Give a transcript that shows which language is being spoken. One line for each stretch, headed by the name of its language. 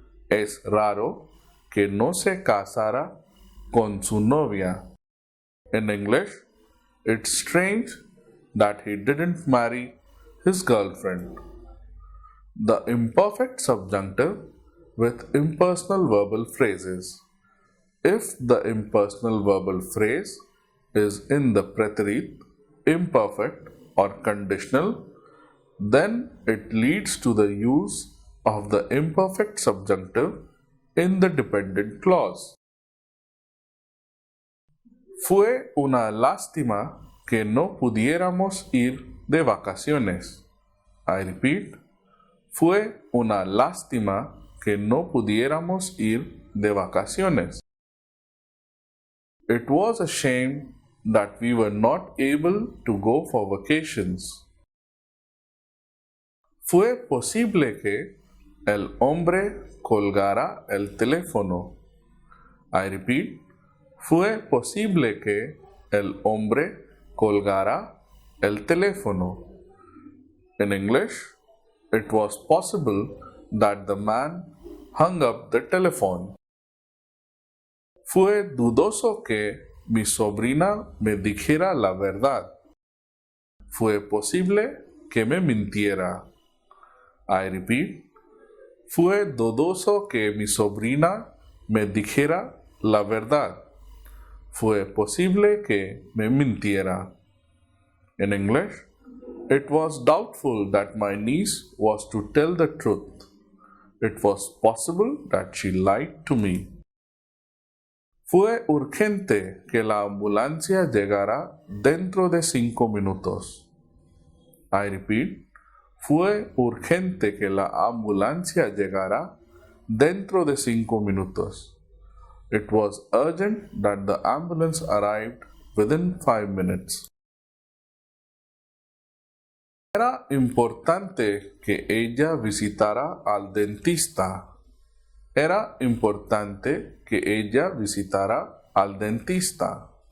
Spanish: Es raro que no se casara con su novia.
English: In English, it's strange that he didn't marry his girlfriend. The imperfect subjunctive with impersonal verbal phrases. If the impersonal verbal phrase is in the preterite, imperfect, or conditional, then it leads to the use of the imperfect subjunctive in the dependent clause.
Spanish: Fue una lástima que no pudiéramos ir de vacaciones.
English: I repeat.
Spanish: Fue una lástima que no pudiéramos ir de vacaciones.
English: It was a shame that we were not able to go for vacations.
Spanish: Fue posible que el hombre colgara el teléfono.
English: I repeat.
Spanish: Fue posible que el hombre colgara el teléfono.
English: In English, it was possible that the man hung up the telephone.
Spanish: Fue dudoso que mi sobrina me dijera la verdad. Fue posible que me mintiera.
English: I repeat.
Spanish: Fue dudoso que mi sobrina me dijera la verdad. Fue posible que me mintiera.
English: In English, it was doubtful that my niece was to tell the truth. It was possible that she lied to me.
Spanish: Fue urgente que la ambulancia llegara dentro de 5 minutos.
English: I repeat.
Spanish: Fue urgente que la ambulancia llegara dentro de 5 minutos.
English: It was urgent that the ambulance arrived within 5 minutes.
Spanish: Era importante que ella visitara al dentista. Era importante que ella visitara al dentista.